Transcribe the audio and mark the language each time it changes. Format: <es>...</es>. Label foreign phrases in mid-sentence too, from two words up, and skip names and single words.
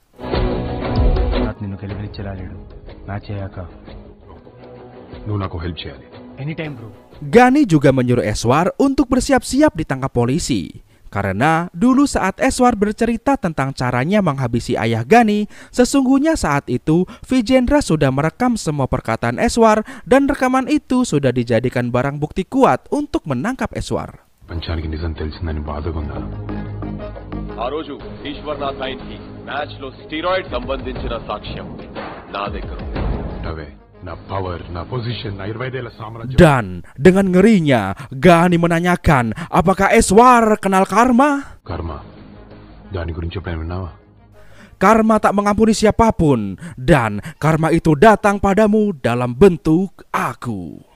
<id>Gani juga menyuruh Eswar untuk bersiap-siap ditangkap polisi. Karena dulu saat Eswar bercerita tentang caranya menghabisi ayah Gani, sesungguhnya saat itu Vijendra sudah merekam semua perkataan Eswar dan rekaman itu sudah dijadikan barang bukti kuat untuk menangkap Eswar.</id> <te>ఆ రోజు ఈశ్వర్నాథ్ ఆయన్కి మ్యాచ్ లో స్టీరాయిడ్ సంబంధించిన సాక్ష్యం నా దగ్గర.</te> <id>Dan dengan ngerinya, Gani menanyakan apakah Eswar kenal Karma? Karma tak mengampuni siapapun, dan Karma itu datang padamu dalam bentuk aku.</id>